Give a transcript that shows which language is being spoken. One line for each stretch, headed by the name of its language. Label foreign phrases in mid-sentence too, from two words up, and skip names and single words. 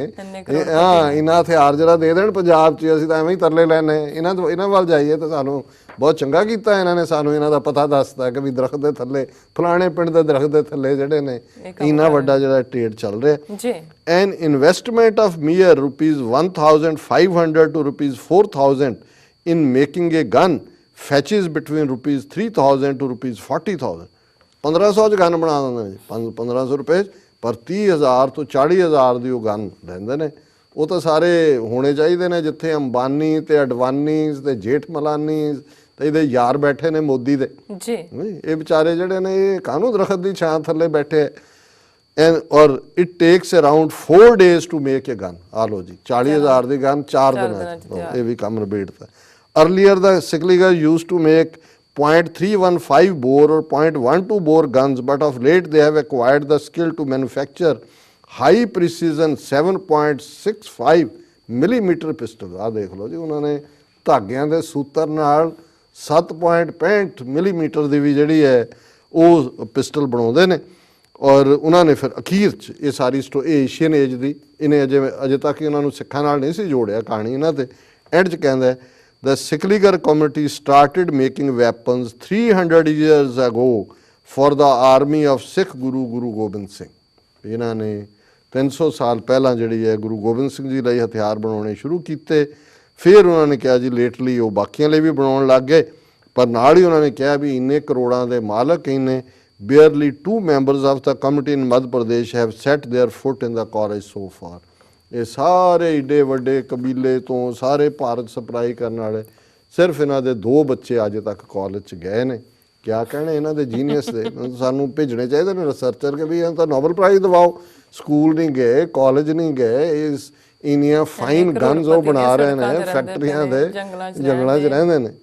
Punjabi: ਹਾਂ, ਇਹਨਾਂ ਹਥਿਆਰ ਜਿਹੜਾ ਦੇ ਦੇਣ ਪੰਜਾਬ 'ਚ, ਅਸੀਂ ਤਾਂ ਐਵੇਂ ਹੀ ਤਰਲੇ ਲੈਣੇ। ਇਹਨਾਂ ਵੱਲ ਜਾਈਏ ਤਾਂ ਸਾਨੂੰ ਬਹੁਤ ਚੰਗਾ ਕੀਤਾ ਇਹਨਾਂ ਨੇ, ਸਾਨੂੰ ਇਹਨਾਂ ਦਾ ਪਤਾ ਦੱਸਦਾ ਕਿ ਵੀ ਦਰਖਤ ਦੇ ਥੱਲੇ ਫਲਾਣੇ ਪਿੰਡ ਦੇ ਦਰਖਤ ਦੇ ਥੱਲੇ ਜਿਹੜੇ ਨੇ ਇੰਨਾ ਵੱਡਾ ਜਿਹੜਾ ਟ੍ਰੇਡ ਚੱਲ ਰਿਹਾ।
English: an investment of mere rupees 1,500 to rupees 4,000 in making a gun fetches between rupees 3,000 to rupees 40,000।
Punjabi: 1500 ਚ ਗਨ ਬਣਾ ਦਿੰਦੇ ਨੇ, 1500 ਰੁਪਏ, ਪਰ 30,000 ਤੋਂ 40,000 ਦੀ ਉਹ ਗਨ ਲੈਂਦੇ ਨੇ। ਉਹ ਤਾਂ ਸਾਰੇ ਹੋਣੇ ਚਾਹੀਦੇ ਨੇ ਜਿੱਥੇ ਅੰਬਾਨੀ ਤੇ ਅਡਵਾਨੀ ਤੇ ਜੇਠ ਮਲਾਨੀ ਤੇ ਇਹਦੇ ਯਾਰ ਬੈਠੇ ਨੇ ਮੋਦੀ ਦੇ ਜੀ। ਇਹ ਵਿਚਾਰੇ ਜਿਹੜੇ ਨੇ ਇਹ ਕਾਹਨੂੰ ਦਰਖਤ ਦੀ ਛਾਂ ਥੱਲੇ ਬੈਠੇ।
English: or it takes around 4 days to make a gun।
Punjabi: ਆ ਲੋ ਜੀ 40,000 ਦੀ ਗਨ 4 ਦਿਨਾਂ 'ਚ ਇਹ ਵੀ ਕੰਮ ਨਿਬੇੜਤਾ।
English: Earlier, the Sikligar used to make .315 bore or .12 bore guns, but of late they have acquired the skill to manufacture high precision 7.65 millimeter pistol।
Punjabi: ਆ ਦੇਖ ਲਓ ਜੀ, ਉਹਨਾਂ ਨੇ ਧਾਗਿਆਂ ਦੇ ਸੂਤਰ ਨਾਲ 7.65 ਮਿਲੀਮੀਟਰ ਦੀ ਵੀ ਜਿਹੜੀ ਹੈ ਉਹ ਪਿਸਟਲ ਬਣਾਉਂਦੇ ਨੇ। ਔਰ ਉਹਨਾਂ ਨੇ ਫਿਰ ਅਖੀਰ 'ਚ ਇਹ ਸਾਰੀ ਇਹ ਏਸ਼ੀਅਨ ਏਜ ਦੀ, ਇਹਨੇ ਅਜੇ ਤੱਕ ਇਹਨਾਂ ਨੂੰ ਸਿੱਖਾਂ ਨਾਲ ਨਹੀਂ ਸੀ ਜੋੜਿਆ ਕਹਾਣੀ ਇਹਨਾਂ ਤੇ। ਐਂਡ 'ਚ ਕਹਿੰਦਾ
English: the Sikligar community started making weapons 300 years ago for the army of Sikh Guru Gobind Singh।
Punjabi: ਇਹਨਾਂ ਨੇ 300 ਸਾਲ ਪਹਿਲਾਂ ਜਿਹੜੀ ਹੈ ਗੁਰੂ ਗੋਬਿੰਦ ਸਿੰਘ ਜੀ ਲਈ ਹਥਿਆਰ ਬਣਾਉਣੇ ਸ਼ੁਰੂ ਕੀਤੇ। ਫਿਰ ਉਹਨਾਂ ਨੇ ਕਿਹਾ ਜੀ ਲੇਟਲੀ ਉਹ ਬਾਕੀਆਂ ਲਈ ਵੀ ਬਣਾਉਣ ਲੱਗ ਗਏ, ਪਰ ਨਾਲ ਹੀ ਉਹਨਾਂ ਨੇ ਕਿਹਾ ਵੀ ਇੰਨੇ ਕਰੋੜਾਂ ਦੇ ਮਾਲਕ ਇੰਨੇ
English: barely 2 members of the committee in Madhya Pradesh have set their foot in the college so far।
Punjabi: ਇਹ ਸਾਰੇ ਏਡੇ ਵੱਡੇ ਕਬੀਲੇ ਤੋਂ ਸਾਰੇ ਭਾਰਤ ਸਪਲਾਈ ਕਰਨ ਵਾਲੇ ਸਿਰਫ ਇਹਨਾਂ ਦੇ 2 ਬੱਚੇ ਅਜੇ ਤੱਕ ਕਾਲਜ 'ਚ ਗਏ ਨੇ। ਕਿਆ ਕਹਿਣੇ ਇਹਨਾਂ ਦੇ ਜੀਨੀਅਸ ਦੇ, ਸਾਨੂੰ ਭੇਜਣੇ ਚਾਹੀਦੇ ਨੇ ਰਿਸਰਚਰ ਕੇ ਵੀ ਇਹਨਾਂ ਤਾਂ ਨੋਬਲ ਪ੍ਰਾਈਜ਼ ਦਿਵਾਓ। ਸਕੂਲ ਨਹੀਂ ਗਏ, ਕਾਲਜ ਨਹੀਂ ਗਏ, ਇਸ ਇੰਨੀਆਂ
English: fine guns
Punjabi: ਉਹ ਬਣਾ ਰਹੇ ਨੇ ਫੈਕਟਰੀਆਂ ਦੇ ਜੰਗਲਾਂ 'ਚ ਰਹਿੰਦੇ ਨੇ।